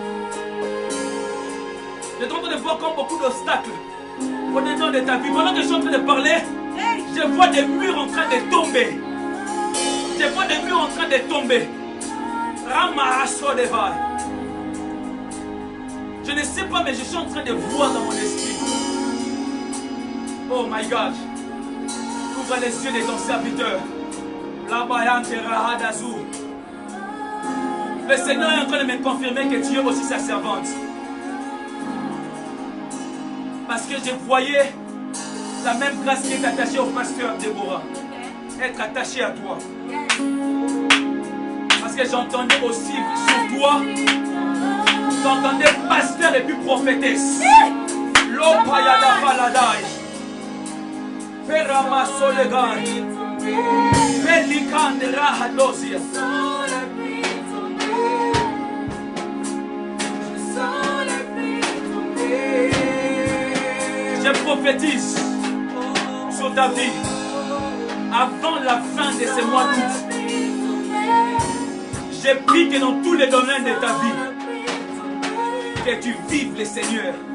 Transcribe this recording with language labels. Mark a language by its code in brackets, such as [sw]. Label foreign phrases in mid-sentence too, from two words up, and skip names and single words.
[fr] J'étais en train de voir comme beaucoup d'obstacles au devant de ta vie. Pendant que je suis en train de parler, je vois des murs en train de tomber. Je vois des murs en train de tomber. Je ne sais pas, mais je suis en train de voir dans mon esprit. [en] Oh my God. [fr] Ouvre les yeux de ton serviteur. Le Seigneur est en train de me confirmer que tu es aussi sa servante. Parce que je voyais la même grâce qui est attachée au pasteur Déborah être attachée à toi. Parce que j'entendais aussi sur toi, j'entendais pasteur et puis prophétesse. L'opayada faladai. Ferama solegai. Pelikan de rahadosia. Je prophétise sur ta vie avant la fin de ce mois d'août. Je prie que dans tous les domaines de ta vie, que tu vives le Seigneur.